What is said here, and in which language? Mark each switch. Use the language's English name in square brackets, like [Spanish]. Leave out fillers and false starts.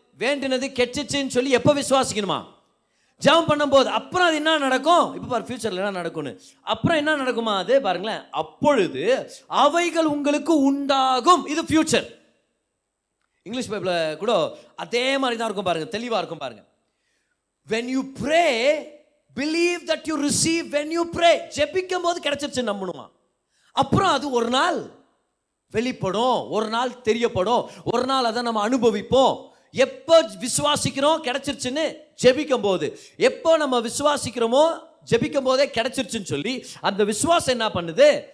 [Tamil] வேண்டினது கெட்டுச்சுன்னு சொல்லி எப்போ விசுவாசிக்கணுமா? ஜெபம் பண்ணும்போது. அப்புறம் அது என்ன நடக்கும்? இப்போ பாரு, ஃபியூச்சரில் என்ன நடக்கும்னு. அப்புறம் என்ன நடக்குமா? அது பாருங்களேன், அப்பொழுது அவைகள் உங்களுக்கு உண்டாகும். இது ஃபியூச்சர். இங்கிலீஷ் பைபிளில் கூட அதே மாதிரி தான் இருக்கும் பாருங்க, தெளிவாக இருக்கும் பாருங்க. [English] when you pray believe that you receive when you pray. [Tamil] ஜெபிக்கும் போது கிடைச்சிருச்சு நம்பணுமா? அப்புறம் அது ஒரு நாள் வெளிப்படும், ஒரு நாள் தெரியப்படும், ஒரு நாள் அதை நம்ம அனுபவிப்போம். எப்போ விசுவாசிக்கிறோம் கிடைச்சிருச்சுன்னு? ஜெபிக்கும் போது. எப்போ நம்ம விசுவாசிக்கிறோமோ ஜெபிக்கும் போதே கிடைச்சிருச்சுன்னு சொல்லி அந்த விசுவாசம் என்ன பண்ணுது?